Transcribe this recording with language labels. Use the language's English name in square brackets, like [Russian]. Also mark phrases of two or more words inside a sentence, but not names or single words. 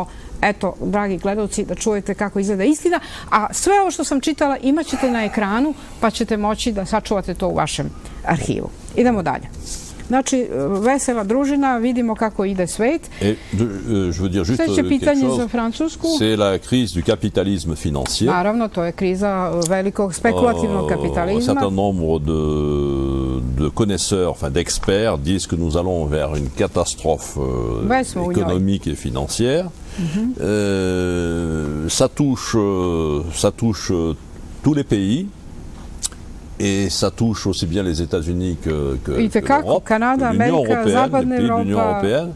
[Serbian] Eto, dragi gledalci, da čujete kako izgleda istina. A sve ovo što sam čitala imat ćete na ekranu, pa ćete moći da sačuvate to u vašem arhivu. Idemo dalje. Znači, vesela družina, vidimo kako ide svet. Sljedeće pitanje za Francusku. [French] C'est la crise du capitalisme financier. [Serbian] Naravno, to je kriza velikog spekulativnog kapitalizma. [French] Un certain nombre de connaisseurs, enfin d'experts, disent que nous allons vers une catastrophe économique et financière. Ça touche tous les pays. Et ça touche aussi bien les États-Unis que l'Europe, que l'Union européenne, les pays de l'Union européenne.